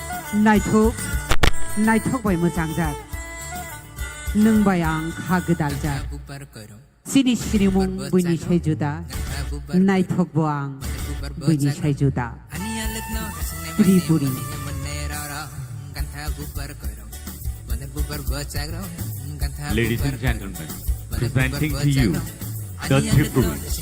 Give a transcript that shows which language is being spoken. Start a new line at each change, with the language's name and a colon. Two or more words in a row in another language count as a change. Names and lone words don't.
Kok Borok: नायथक बाय मोजां जात नोंबाय आं खा गोदाल जात सिनि सिरिमुं बुइनि साय जुदा नायथक बो आं बुइनि साय जुदा त्रिपुरी
English: Ladies and gentlemen, presenting to you the Tripuri.